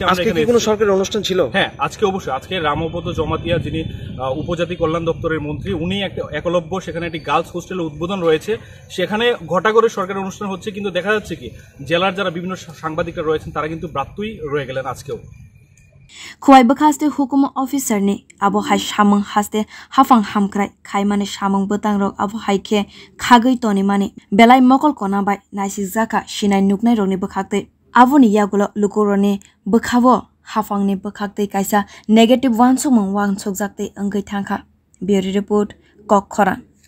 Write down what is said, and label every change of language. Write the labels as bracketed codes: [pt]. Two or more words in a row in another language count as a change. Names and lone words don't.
[bn] কোনো সরকারি অনুষ্ঠান ছিল হ্যাঁ আজকে অবশ্যই আজকে রামপদ জমাতিয়া যিনি উপজাতি কল্যাণ দপ্তরের মন্ত্রী উনি একটা একলব্য সেখানে একটি [en] girls hostel [bn] উদ্বোধন রয়েছে সেখানে ঘটা করে সরকারি অনুষ্ঠান হচ্ছে কিন্তু দেখা যাচ্ছে কি জেলার যারা বিভিন্ন সাংবাদিকরা রয়েছেন তারা কিন্তু বাধ্যই রয়ে গেলেন আজকেও [trp] khowai bwkhaste hukumu officer ni Abohai samung haste Haphang hamkrai khaimani samung bwtang rok Abohai khe khagui tonimani belai mokol kona bai naisijaka sinai nuknai rokni bwkhakte aboni yagulo lukuroni bwkhabo Haphangni bwkhakte kaisa negative wansukmung wansukjakte ongoi thangkha [en] bureau report [trp] kokkhora।